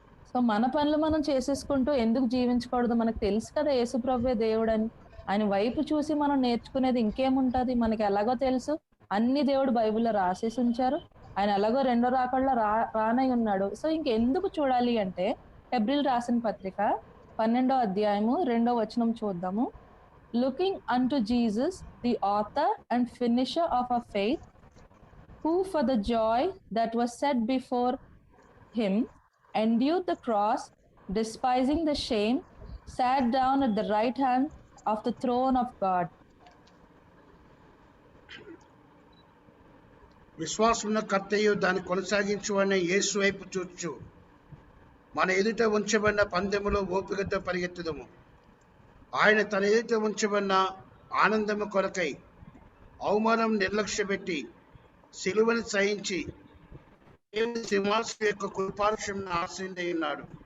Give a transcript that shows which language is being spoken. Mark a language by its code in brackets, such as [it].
[te] So మన పనులు మనం చేసేసుకుంటూ ఎందుకు జీవించకూడదు? మనకు తెలుసు కదా యేసుప్రభువే దేవుడని. ఆయన వైపు చూసి మనం నేర్చుకునేది ఇంకేముంటది? మనకి ఎలాగో తెలుసు, అన్ని దేవుడు బైబిల్లో రాసేసి ఉంచారు. ఆయన ఎలాగో రెండో రాకడలో రానై ఉన్నాడు. సో ఇంకెందుకు చూడాలి అంటే హెబ్రీలు రాసిన పత్రిక 12వ అధ్యాయము 2వ వచనం చూద్దాము. [en] Looking unto Jesus, the author and finisher of our faith, who for the joy that was set before him endured the cross, despising the shame, sat down at the right hand of the throne of God. [te] విశ్వాసమున్న కర్తయు దాన్ని కొనసాగించువనే యేసు వైపు చూచు మన ఎదుట ఉంచబడిన పందెములో ఓపికతో పరిగెత్తుదము. ఆయన తన ఎదుట ఉంచబడిన ఆనందము కొరకై అవమానం నిర్లక్ష్యపెట్టి సిలువను సహించి సింహాసనం యొక్క కృపాక్షం ఆశ్రయించి ఉన్నాడు.